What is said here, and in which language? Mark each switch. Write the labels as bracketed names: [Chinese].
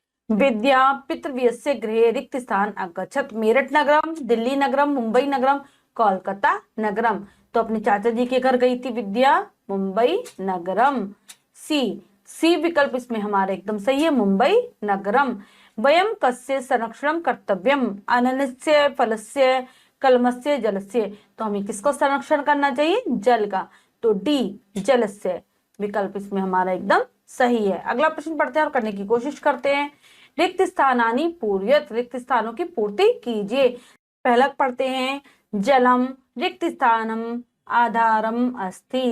[Sanskrit] विद्या पितृव्यस्य गृहे रिक्त स्थान अगच्छत, मेरठ नगरम, दिल्ली नगरम, मुंबई नगरम, कोलकाता नगरम। [Hindi] तो अपने चाचा जी के घर गई थी विद्या, मुंबई नगरम। सी विकल्प इसमें हमारा एकदम सही है, मुंबई नगरम। [Sanskrit] वयम कस्य संरक्षण कर्तव्यम, अनन्नस्य फलस्य कलमस्य जलस्य। [Hindi] तो हमें किसको संरक्षण करना चाहिए, जल का। तो डी जलस्य विकल्प इसमें हमारा एकदम सही है। अगला प्रश्न पढ़ते हैं और करने की कोशिश करते हैं। [Sanskrit] रिक्त स्थानानि पूर्यत, [Hindi] रिक्त स्थानों की पूर्ति कीजिए। पहला पढ़ते हैं। [Sanskrit] जलम रिक्त स्थानम आधारम अस्ति।